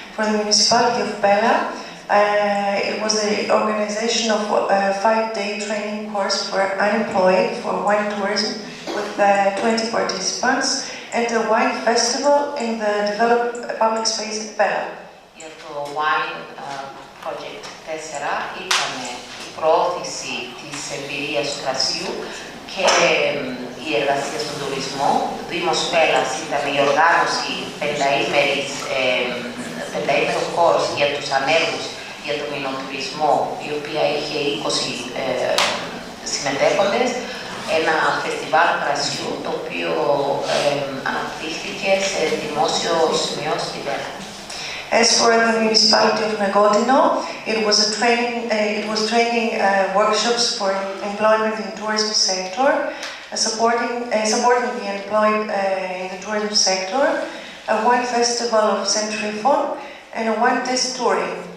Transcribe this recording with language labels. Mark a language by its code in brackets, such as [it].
[en] For the Municipality of Pella, it was the organization of a 5-day training course for unemployed for wine tourism with 20 participants and a wine festival in the developed public space in Pella. [el] Για το Wine Project 4 ήταν η προώθηση της εμπειρίας του κρασιού και η εργασία στον τουρισμό. Δήμος Πέλας ήταν η οργάνωση 5ήμερο κόρς για τους ανέργους για τον εινοτουρισμό, η οποία είχε 20 συμμετέχοντες. ένα φεστιβάλ κρασιού το οποίο αναπτύχθηκε σε δημόσιο σημείο στη Πέλα. [en] As for the Municipality of Negotino, it was training workshops for employment in tourism sector, supporting the employed in the tourism sector, a wine festival of Century Fun, and a wine test touring.